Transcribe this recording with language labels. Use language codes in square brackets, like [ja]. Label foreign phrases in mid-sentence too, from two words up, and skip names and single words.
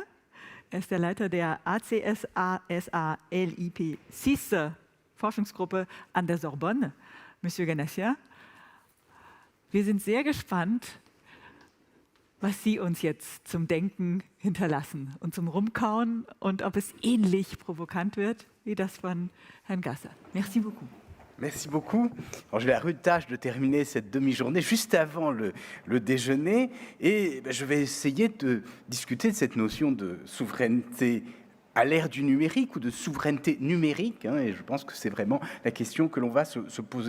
[de] Er ist der Leiter der ACSA-LIP 6 Forschungsgruppe an der Sorbonne. Monsieur Ganassia, wir sind sehr gespannt, was Sie uns jetzt zum Denken hinterlassen und zum Rumkauen und ob es ähnlich provokant wird wie das von Herrn Gasser. [fr] Merci beaucoup. Merci beaucoup. Alors, j'ai la rude tâche de terminer cette demi-journée juste avant le déjeuner et je vais essayer de discuter de cette notion de souveraineté à l'ère du numérique ou de souveraineté numérique, et je pense que c'est vraiment la question que l'on va se poser.